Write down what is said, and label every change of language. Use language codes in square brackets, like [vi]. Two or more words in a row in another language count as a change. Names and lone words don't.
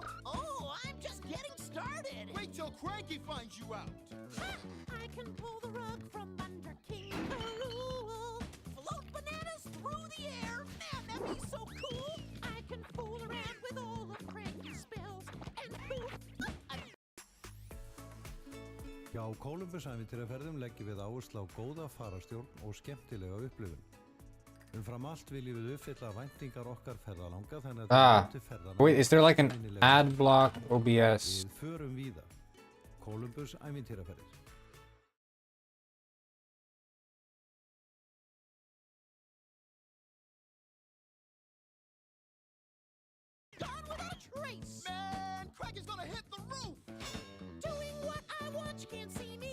[en] Oh, I'm just getting started. Wait till Cranky finds you out. Ha! I can pull the rug from under King Karul, float bananas through the air. Man, that'd be so cool. I can fool around with all of Cranky's spells, and poof, [is] Hjá Kólumbus-ævintýraferðum leggjum við áherslu á góða fararstjórn og skemmtilega upplifun. Umfram allt viljum við uppfylla væntingar okkar ferðalanga þannig að Ah. til ferðalanga [en] Wait, is there like an [is] greinilega- [en] ad block OBS? [is] Við förum víða. Kólumbus-ævintýraferðir. [en] gone without a trace. Man, Cranky's gonna hit the roof. Doing what I want, you can't see me.